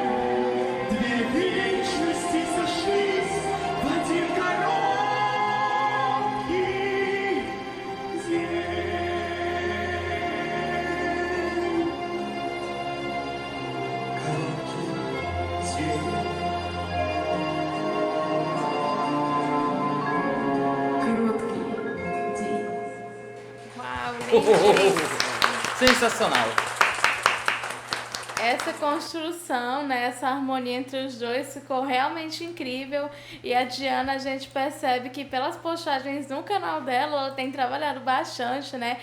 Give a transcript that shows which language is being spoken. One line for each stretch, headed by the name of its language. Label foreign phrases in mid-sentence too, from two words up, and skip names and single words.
Russian: Две вечности сошлись в один короткий день. Короткий день. Короткий день.
Portuguese: Uau, lindíssimo. Sensacional. Essa construção, né, essa harmonia entre os dois ficou realmente incrível. E a Diana, a gente percebe que pelas postagens no canal dela, ela tem trabalhado bastante, né?